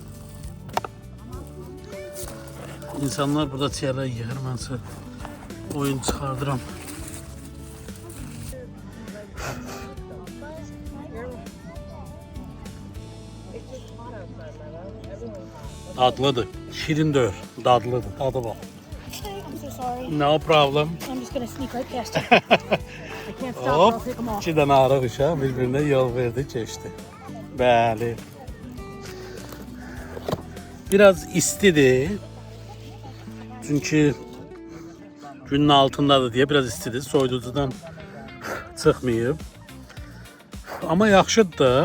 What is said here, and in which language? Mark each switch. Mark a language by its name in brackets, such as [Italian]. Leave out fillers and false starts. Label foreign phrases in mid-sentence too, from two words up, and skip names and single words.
[Azerbaijani] İnsanlar burada tiyələ yığır, mənsə oyun çıxardıram. Dadlıdır, şirin deyil, dadlıdır, dadı var. [English] I'm so sorry. No problem. I'm just gonna sneak right past you. I can't stop. I'll Hop, take them off. [Azerbaijani] 2 dənə arıq uşaq bir-birinə yol verdi, keçdi. Bəli. Biraz istidir. Çünki günün altındadır deyə biraz istidir. Soyuducudan çıxmayıb. Amma yaxşıdır da.